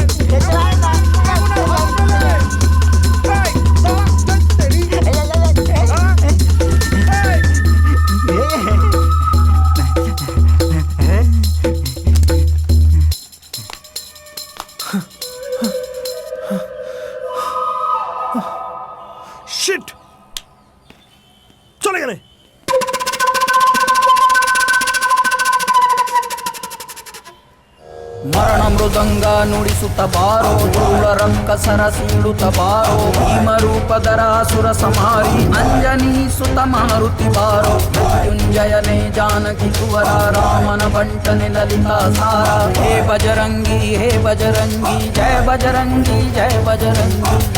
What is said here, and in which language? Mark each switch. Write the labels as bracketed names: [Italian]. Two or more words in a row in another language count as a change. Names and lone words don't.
[Bangla] কেমন হাসবে রে? এই, দাঁড়া, তেরি, দাঁড়া, এই। শিট, চলে গেলে। [Kannada] ಮರಣ ಮೃದಂಗ ನುಡಿಸುತ್ತ ಬಾರೋ ಧೂಳ ರಕ್ಕಸರ ಸೀಳುತ್ತ ಬಾರೋ ಭೀಮರೂಪದರ ಸುರ ಸಮಾರಿ ಅಂಜನಿ ಸುತ ಮಾರುತಿ ಬಾರೋ ಮೃತ್ಯುಂಜಯನೇ ಜಾನಕಿ ಕುವರ ರಾಮನ ಬಂಟನೆ ಲಲಿತಾ ಸಾರ ಹೇ ಬಜರಂಗಿ ಜಯ ಬಜರಂಗಿ ಜಯ ಬಜರಂಗಿ